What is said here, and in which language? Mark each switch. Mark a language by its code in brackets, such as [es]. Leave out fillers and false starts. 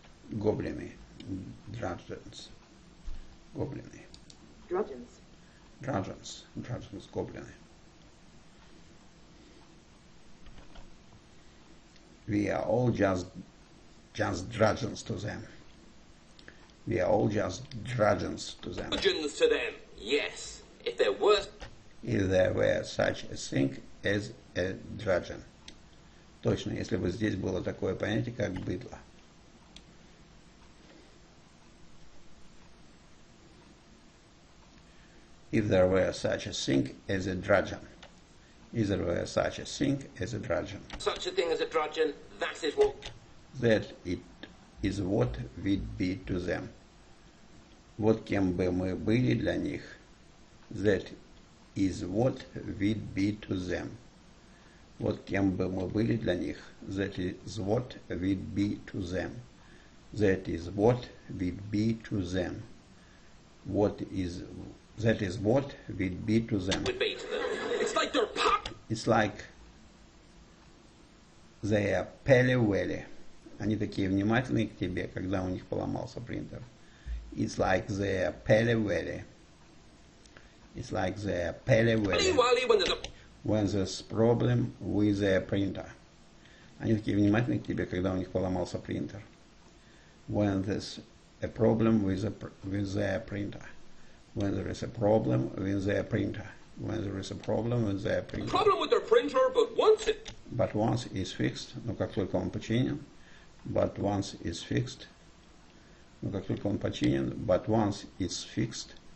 [ru] Гоблины. Drudgeons. Гоблины. [en] Drudgeons. Drudgeons. Drudgeons, гоблины. We are all just drudgeons to them. We are all just drudgeons to them. Drudgeons to them, yes. If there were such a thing as a drudgeon. [ru] Точно, если бы здесь было такое понятие, как быдло. [en] If there were such a thing as a drudgeon. If there were such a thing as a drudgeon. Such a thing as a drudgeon, that is what... That it is what we'd be to them. [ru] Вот кем бы мы были для них. [en] That is what we'd be to them. [ru] Вот кем бы мы были для них. [en] That is what we'd be to them. That is what we'd be to them. That is what we'd be to them. Would be to them. It's like they're pop. It's like they are pele-wele. [ru] Они такие внимательные к тебе, когда у них поломался принтер. [en] It's like they are pele-wele. It's like they are pele-wele. When there's problem with their printer. [ru] Они такие внимательные к тебе, когда у них поломался принтер. [en] When there's a problem with their printer. When there is a problem with their printer. When there is a problem with their printer. Problem with their printer, but once it's fixed, [ru] но как только он починен, [en] but once it's fixed, но как только он починен, but once it's fixed,